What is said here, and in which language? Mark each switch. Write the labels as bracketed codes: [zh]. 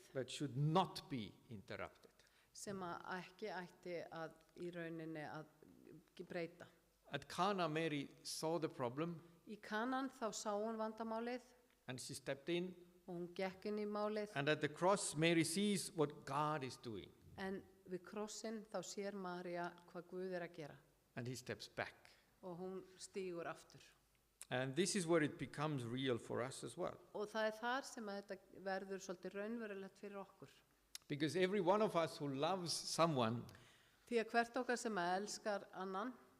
[en] that should not be interrupted. [is] sem að ekki ætti að í rauninni að breyta. [en] At Cana, Mary saw the problem [is] Í Kanan þá sá hún vandamálið [en] and she stepped in. [is] og hún gekk inn í málið, [en] And at the cross, Mary sees what God is doing [is] en við krossin þá sér María hvað Guð er að gera [en] and he steps back. [is] og hún stígur aftur. [en] And this is where it becomes real for us as well. [is] Og það er þar sem að þetta verður svolítið raunverulegt fyrir okkur. [en] Because every one of us who loves someone [is] Því að hvert okkar sem elskar annan